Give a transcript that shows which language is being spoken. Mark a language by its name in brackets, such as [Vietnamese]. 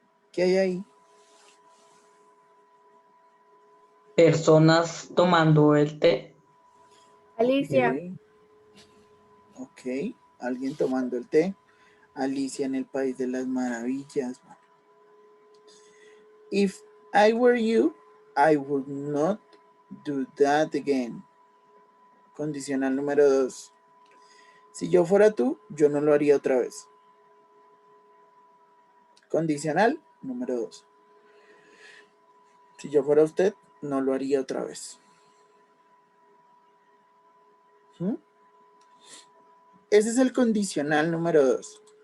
[Spanish] ¿Qué hay ahí? Personas tomando el té. Alicia. Ok, alguien tomando el té. Alicia en el País de las Maravillas. [English] If I were you, I would not do that again. [Spanish] Condicional número 2. Si yo fuera tú, yo no lo haría otra vez. Condicional número 2. Si yo fuera usted, no lo haría otra vez. ¿Mm? Ese es el condicional número 2.